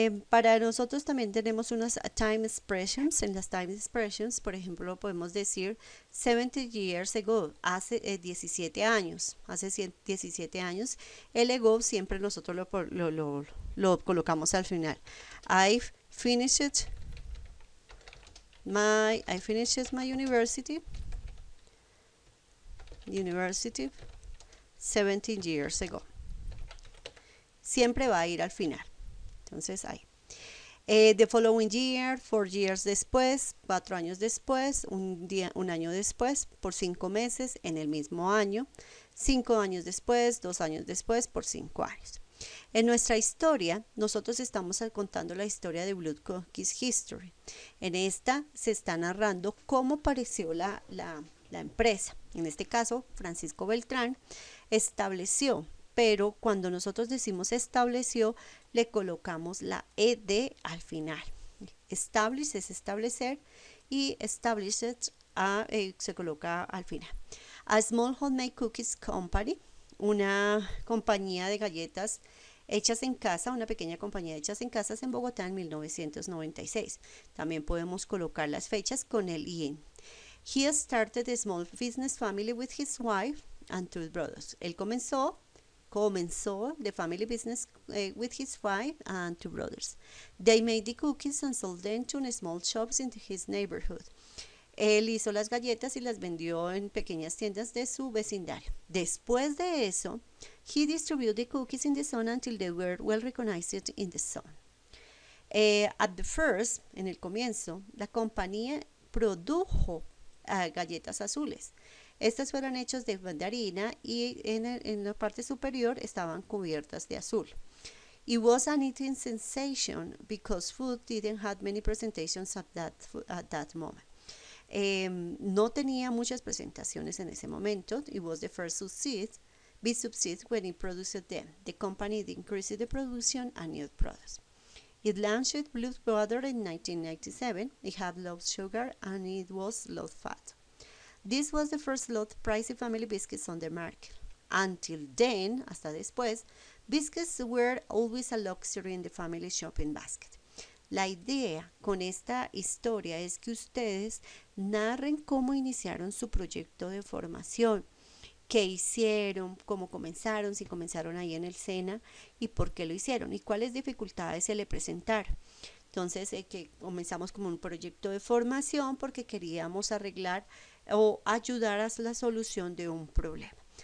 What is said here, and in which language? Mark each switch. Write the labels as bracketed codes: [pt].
[es] Para nosotros también tenemos unas time expressions. En las time expressions, por ejemplo, podemos decir [en] 70 years ago, [es] hace 17 años. Hace 17 años. El ago siempre nosotros lo colocamos al final. [en] I finished my university 17 years ago. [es] Siempre va a ir al final. Entonces ahí. [en] The following year, 4 years [es] después, 4 años después, un año después, por 5 meses en el mismo año, 5 años después, 2 años después, por 5 años. En nuestra historia, nosotros estamos contando la historia de Blood Cookies History. En esta se está narrando cómo apareció la empresa. En este caso, Francisco Beltrán estableció, pero cuando nosotros decimos estableció, le colocamos la ed al final. Establish es establecer y established se coloca al final. [en] A Small Homemade Cookies Company, [es] una compañía de galletas hechas en casa, una pequeña compañía hechas en casa en Bogotá en 1996. También podemos colocar las fechas con el IN. [en] He started a small business family with his wife and 2 brothers. [es] Él comenzó [en] the family business with his wife and 2 brothers. They made the cookies and sold them to small shops in his neighborhood. [es] Él hizo las galletas y las vendió en pequeñas tiendas de su vecindario. Después de eso, [en] he distributed the cookies in the zone until they were well recognized in the zone. At the first, [es] en el comienzo, la compañía produjo galletas azules. Estas fueron hechas de mandarina y en la parte superior estaban cubiertas de azul. [en] It was an eating sensation because food didn't have many presentations at that moment. [es] No tenía muchas presentaciones en ese momento. [en] It was the first big succeed when it produced them. The company increased the production and new products. It launched Blue Butter in 1997. It had low sugar and it was low fat. This was the first low pricey family biscuits on the market. Until then, [es] hasta después, [en] biscuits were always a luxury in the family shopping basket. [es] La idea con esta historia es que ustedes narren cómo iniciaron su proyecto de formación, qué hicieron, cómo comenzaron, si comenzaron ahí en el SENA y por qué lo hicieron y cuáles dificultades se le presentaron. Entonces, que comenzamos como un proyecto de formación porque queríamos arreglar o ayudar a la solución de un problema.